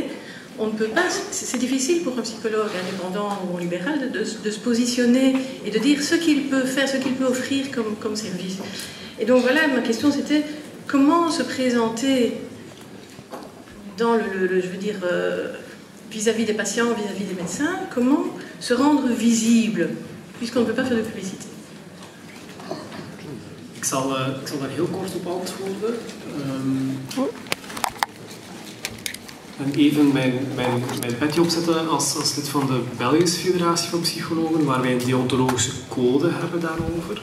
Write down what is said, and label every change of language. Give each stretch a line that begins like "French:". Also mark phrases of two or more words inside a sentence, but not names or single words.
French: On ne peut pas, c'est difficile pour un psychologue indépendant ou libéral de se positionner et de dire ce qu'il peut faire, ce qu'il peut offrir comme service. Et donc voilà, ma question c'était comment se présenter dans je veux dire, vis-à-vis des patients, vis-à-vis des médecins, comment se rendre visible puisqu'on ne peut pas faire de publicité.
Dutch: Ik zal daar heel kort op antwoorden. En even mijn petje opzetten als lid van de Belgische Federatie van Psychologen, waar wij een deontologische code hebben daarover.